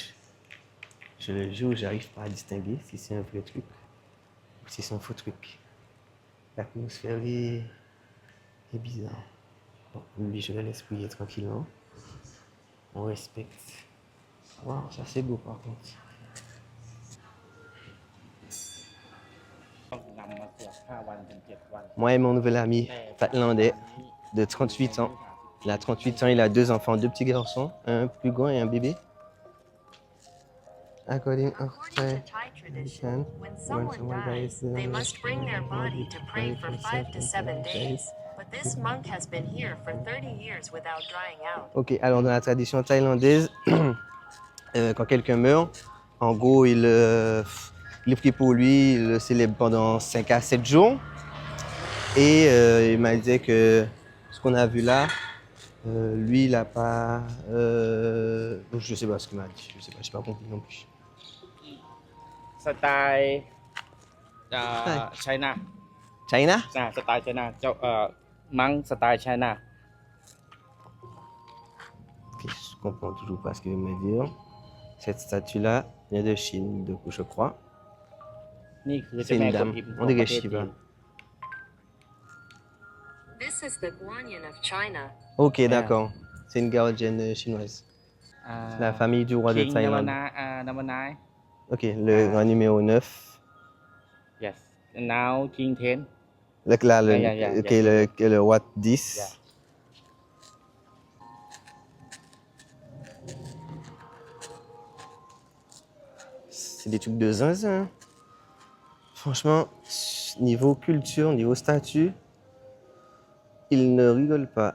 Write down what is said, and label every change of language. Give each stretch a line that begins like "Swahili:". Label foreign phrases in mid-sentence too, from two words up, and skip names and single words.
French: Je le jure, j'arrive pas à distinguer si c'est un vrai truc ou si c'est un faux truc. L'atmosphère est bizarre. Bon, lui, je le laisse prier tranquillement. On respecte. Waouh, ça c'est beau par contre.
Thai: ต้องนำมาสวด5 วันถึง 7 วัน
French: Moi et mon nouvel ami thaïlandais de 38 ans. Il a 38 ans, il a 2 enfants, 2 petits garçons, un plus grand et un bébé.
English: According to Thai tradition, when someone dies, they must bring their body to pray for 5 to 7 days. But this monk has been here for 30 years without drying out.
French: Ok, alors dans la tradition thaïlandaise, quand quelqu'un meurt, en gros, il prie pour lui, il le célèbre pendant 5 à 7 jours. Et il m'a dit que ce qu'on a vu là, lui, il n'a pas... je sais pas ce qu'il m'a dit, je sais pas, j'ai pas compris non plus.
English: style China China? style China
Thai: เจ้ามัง
English: style China
French: Ok, je comprends toujours pas ce qu'il veut me dire. Cette statue-là vient de Chine, de coup, je crois.
Thai: นี่คือ
French: C'est
Thai: เจ้าแม่
French: une
Thai: กวน
French: dame,
Thai: อิมข
French: on
Thai: องประ
French: dirait
Thai: เทศจีน
English: Shiva. This is the Guanyin of China.
French: Ok, d'accord. C'est une gardienne chinoise. อ่า La famille du roi de
English: King
French: Thaïlande.
English: number 9
French: Ok, le grand numéro 9.
English: yes and now King 10
French: Là, le,
English: Yeah.
French: ok, le roi 10.
English: Yeah.
French: C'est des trucs de zinzin. Franchement, niveau culture, niveau statut, ils ne rigolent pas.